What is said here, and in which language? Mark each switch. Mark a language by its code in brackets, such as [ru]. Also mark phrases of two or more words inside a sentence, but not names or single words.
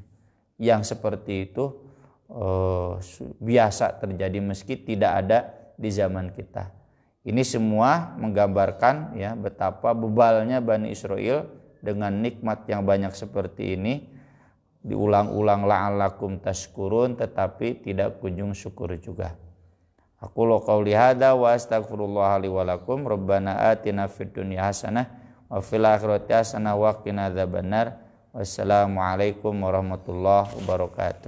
[id] Yang seperti itu biasa terjadi meski tidak ada di zaman kita. Ini semua menggambarkan ya betapa bebalnya Bani Israil dengan nikmat yang banyak seperti ini, diulang-ulang [ar] لعلكم تشكرون, [id] tetapi tidak kunjung syukur juga. [ar] أقول قولي هذا وأستغفر الله لي ولكم. ربنا آتنا في الدنيا حسنة وفي الآخرة حسنة وقنا عذاب النار. والسلام عليكم ورحمة الله وبركاته.